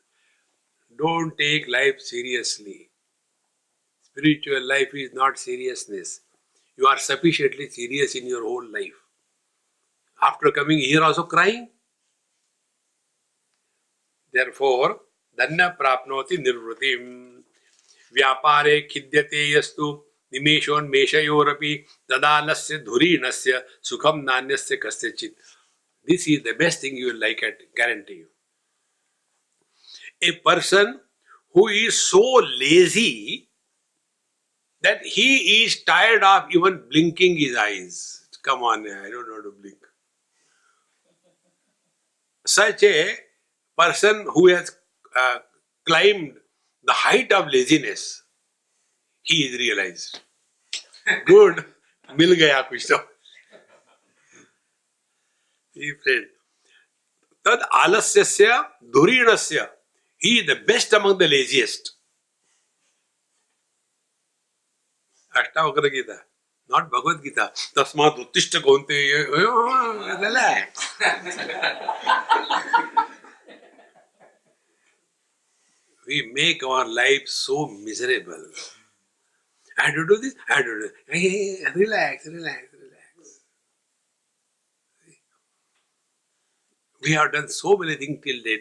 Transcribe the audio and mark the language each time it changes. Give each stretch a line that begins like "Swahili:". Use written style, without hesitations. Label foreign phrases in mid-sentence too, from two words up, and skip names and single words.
English: Don't take life seriously. Spiritual life is not seriousness. You are sufficiently serious in your whole life. After coming here also crying. Therefore,
Sanskrit: धन्ना प्राप्नोति निर्वृतिम् व्यापारे खिद्यते यस्तु निमेषों मेषयोरपि तदालस्य धुरीणस्य सुखम् नान्यस्य कस्यचित्.
English: This is the best thing you will like, I guarantee you. A person who is so lazy that he is tired of even blinking his eyes. Come on, I don't know how to blink. Such a person who has climbed the height of laziness, he is realized. Good,
Hindi: मिल गया कुछ तो.
English: See, friend.
Sanskrit: तद् आलस्यस्य धुरीणस्य.
English: He is the best among the laziest. Ashtavakra Gita, not Bhagavad Gita.
Sanskrit: तस्मात् उत्तिष्ठ कौन्ते.
English: Relax. We make our life so miserable. I had to do this, I had to do this. Hey, relax. We have done so many things till date.